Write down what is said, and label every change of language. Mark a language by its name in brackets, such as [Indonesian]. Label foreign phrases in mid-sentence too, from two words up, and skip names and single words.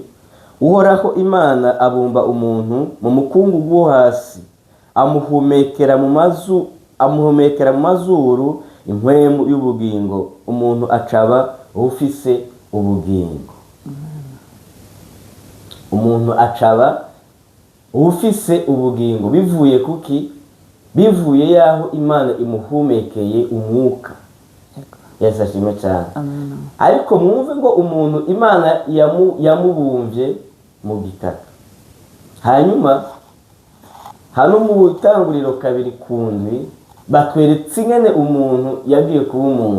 [Rundi] Uhoraho Imana abumba umuntu mu mukungugu wo hasi, amuhumekera mu mazuru impwemu y'ubugingo, umuntu acaba ufise ubugingo. Umuntu acaba ufise ubugingo bivuye kuki? Bivuye yaho Imana imuhumekeye umwuka. [Kinyarwanda] Yesu ashimwe cyane. [Rundi] Ariko mwumve ngo umuntu Imana yamubumvye mu gitaka. Hanyuma hano mu Itanguriro 2 kundi batweretse ingene umuntu yagiye kuba umuntu.